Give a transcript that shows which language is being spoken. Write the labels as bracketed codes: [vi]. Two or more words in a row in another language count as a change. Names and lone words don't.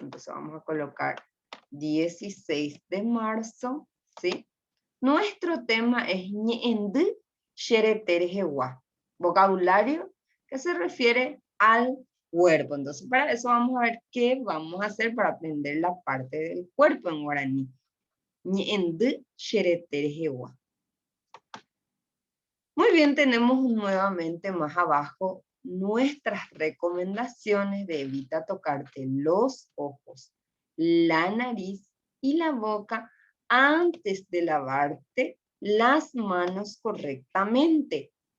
[es] Entonces vamos a colocar 16 de marzo, ¿sí? Nuestro tema es [gn] ñe'endu xereterejewa, [es] vocabulario que se refiere al cuerpo. Entonces para eso vamos a ver qué vamos a hacer para aprender la parte del cuerpo en guaraní. [gn] Ñe'endu xereterejewa. [es] Muy bien, tenemos nuevamente más abajo nuestras recomendaciones de evita tocarte los ojos, la nariz y la boca antes de lavarte las manos correctamente.